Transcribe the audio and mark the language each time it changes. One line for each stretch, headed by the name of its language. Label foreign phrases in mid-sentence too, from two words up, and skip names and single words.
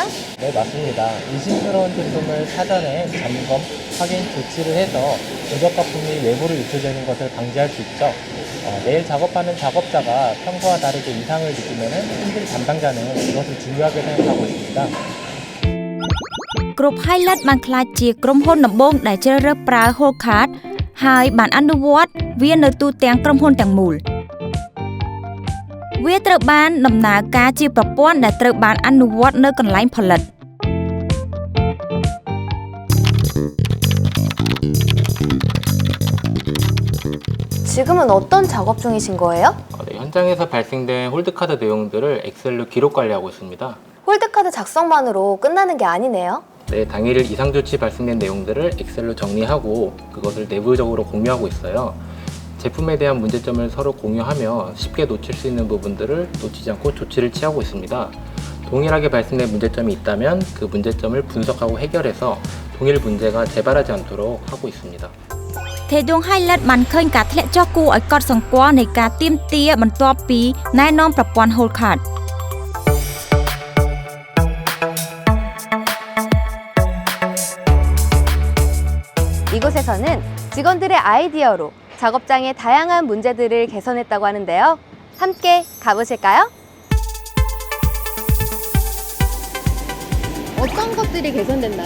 Korean: 네, 맞습니다. 의심스러운 제품을 사전에 점검, 확인, 조치를 해서 부적합품이 외부로 유출되는 것을 방지할 수 있죠. 매일 작업하는 작업자가 평소와 다르게 이상을 느끼면 품질 담당자는 이것을 중요하게 생각하고 있습니다.
Khmer: គ្រប់ Highlight បានក្លាយជាក្រុមហ៊ុនដំបូងដែលជ្រើសរើសប្រើ
English: Hold Card
Khmer: ហើយបានអនុវត្តវានៅទូទាំងក្រុមហ៊ុនទាំងមូល វាត្រូវបានដំណើរការជាប្រព័ន្ធដែលត្រូវបានអនុវត្តនៅកន្លែងផលិត
Korean: 지금은 어떤 작업 중이신 거예요? 네, 현장에서 발생된 홀드카드 내용들을 엑셀로 기록 관리하고 있습니다. 홀드카드 작성만으로 끝나는 게 아니네요. 네, 당일 이상 조치 발생된 내용들을 엑셀로 정리하고 그것을 내부적으로 공유하고 있어요. 제품에 대한 문제점을 서로 공유하며 쉽게 놓칠 수 있는 부분들을 놓치지 않고 조치를 취하고 있습니다. 동일하게 발생된 문제점이 있다면 그 문제점을 분석하고 해결해서 동일 문제가 재발하지 않도록 하고 있습니다.
Khmer: ថេដង Highlight បានឃើញការធ្លាក់ចុះគួរឲ្យកត់សម្គាល់នៃការទាមទារបន្ទាប់ពីណែនាំប្រព័ន្ធ
English: Hold Card
Korean: 이곳에서는 직원들의 아이디어로 작업장의 다양한 문제들을 개선했다고 하는데요. 함께 가보실까요? 어떤 것들이 개선됐나요?